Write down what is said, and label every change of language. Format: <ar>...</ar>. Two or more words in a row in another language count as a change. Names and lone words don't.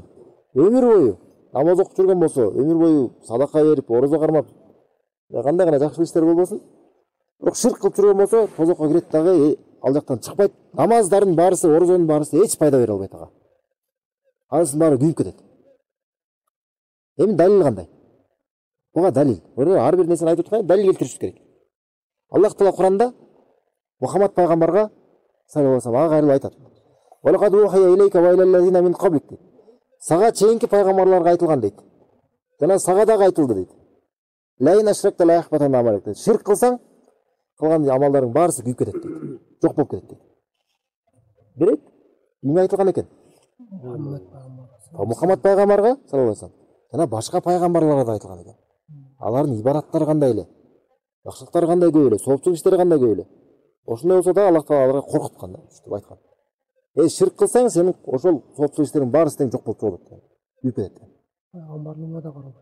<ky>Өмүр бою намаз окуп жүргөн болсо, өмүр бою садака берип, орозо кармап, кандай гана жакшы иштер болбосун, бирок ширк кылып жүргөн болсо, тозокко кирет дагы, ал жактан чыкпайт. Намаздардын баарысы, орозонун баарысы эч пайда бере албайт ага. Анысынын баары күйүп кетет. Эми далил кандай? Буга далил. Ар бир нерсени айтып атканда далил келтиришибиз керек. Аллах Таала Куранда Мухаммад пайгамбарга</ky> <ar>صلى الله عليه وسلم</ar> <ky>кайрылып айтат.</ky> <ar>وَلَقَدْ أُوحِيَ إِلَيْكَ وَإِلَى الَّذِينَ مِنْ قَبْلِكَ.</ar> <ky>Сага чейинки пайгамбарларга айтылган дейт. Жана сага дагы айтылды дейт.</ky> <ar>لَئِنْ أَشْرَكْتَ لَيَحْبَطَنَّ عَمَلُكَ.</ar> <ky>Ширк кылсаң, кылган амалдарың баарысы күйүп кетет дейт. Жок болуп кетет дейт. Бирет, эмне айтылган экен? Мухаммад пайгамбарга</ky> <ar>صلى الله عليه وسلم.</ar> <ky>Жана башка пайгамбарларга да айтылган экен. Алардын ибадаттары кандай эле, жакшылыктары кандай көп эле, соопчулук иштери кандай көп эле. Ошондой болсо да Аллах Таала аларга коркуткан да, ушинтип айткан. Ширк кылсаң, сенин ошол соопчулук иштериң баарысы тең жок болуп чыгып кетет. Күйүп кетет. Пайгамбарлыгына да карабайт.</ky>